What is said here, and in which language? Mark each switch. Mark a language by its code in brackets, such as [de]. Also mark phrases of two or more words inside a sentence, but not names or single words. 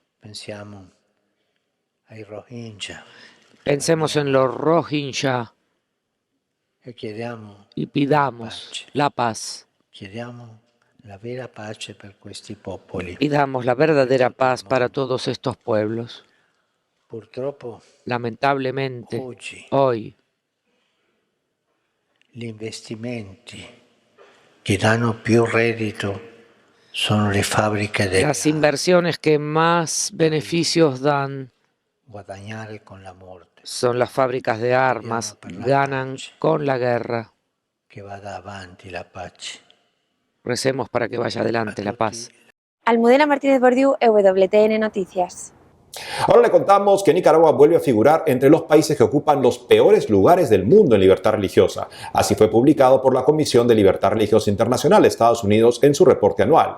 [es] Pensemos en los Rohingya y pidamos la paz. Pidamos la verdadera paz para todos estos pueblos. Lamentablemente, hoy [it] gli investimenti che danno più reddito sono le fabbriche del [es] las inversiones que más beneficios dan [it] guadagnare con la morte, [es] son las fábricas de armas, ganan con la guerra. [it] che vada avanti la pace. [es] Recemos para que vaya adelante la paz. Almudena Martínez Bordiú, EWTN Noticias. Ahora le contamos que Nicaragua vuelve a figurar entre los países que ocupan los peores lugares del mundo en libertad religiosa. Así fue publicado por la Comisión de Libertad Religiosa Internacional de Estados Unidos en su reporte anual.